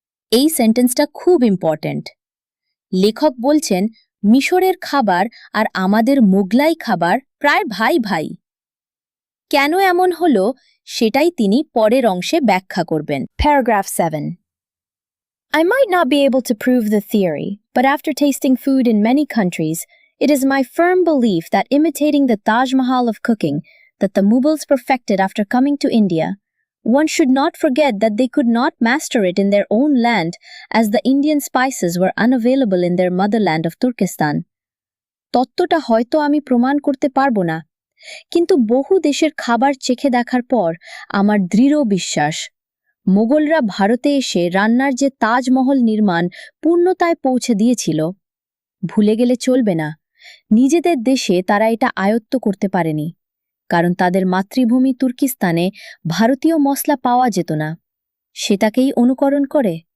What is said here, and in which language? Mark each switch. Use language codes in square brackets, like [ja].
[bn] এই সেন্টেন্সটা খুব ইম্পর্ট্যান্ট। লেখক বলছেন মিশরের খাবার আর আমাদের মোগলাই খাবার প্রায় ভাই ভাই। কেন এমন হলো সেটাই তিনি পরের অংশে ব্যাখ্যা করবেন। [en] Paragraph 7. I might not be able to prove the theory, but after tasting food in many countries, it is my firm belief that imitating the Taj Mahal of cooking that the Mughals perfected after coming to India, one should not forget that they could not master it in their own land as the Indian spices were unavailable in their motherland of Turkestan. [bn] তত্ত্বটা হয়তো আমি প্রমাণ করতে পারবো না, কিন্তু বহু দেশের খাবার চেখে দেখার পর আমার দৃঢ় বিশ্বাস মোগলরা ভারতে এসে রান্নার যে তাজমহল নির্মাণ পূর্ণতায় পৌঁছে দিয়েছিল, ভুলে গেলে চলবে না নিজেদের দেশে তারা এটা আয়ত্ত করতে পারেনি, কারণ তাদের মাতৃভূমি তুর্কিস্তানে ভারতীয় মশলা পাওয়া যেত না, সেটাকেই অনুকরণ করে।